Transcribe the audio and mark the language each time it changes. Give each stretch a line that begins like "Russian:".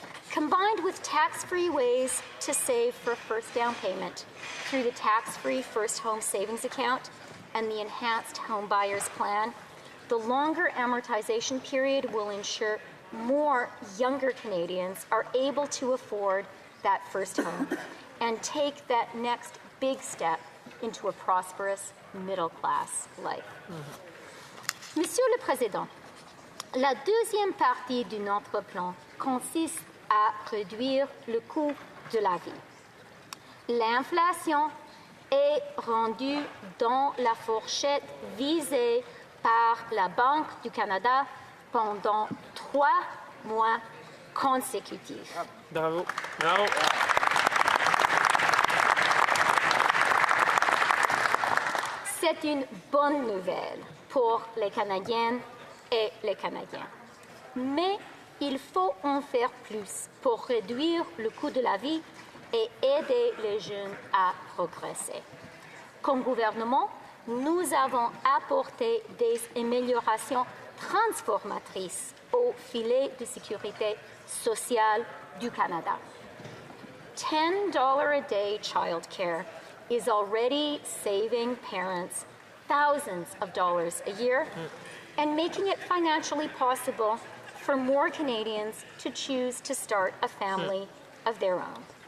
English: Combined with tax-free ways to save for first down payment through the tax-free first home savings account and the enhanced home buyers plan, the longer amortization period will ensure more younger Canadians are able to afford that first home and take that next big step into a prosperous middle-class life.
French: Monsieur le Président, la deuxième partie de notre plan consiste à réduire le coût de la vie. L'inflation est rendue dans la fourchette visée par la Banque du Canada pendant 3 mois consécutifs. Bravo. Bravo. C'est une bonne nouvelle pour les Canadiennes et les Canadiens. Mais il faut en faire plus pour réduire le coût de la vie et aider les jeunes à progresser. Comme gouvernement, nous avons apporté des améliorations transformatrices au filet de sécurité sociale du Canada.
English: $10 a day childcare is already saving parents thousands of dollars a year and making it financially possible for more Canadians to choose to start a family of their own.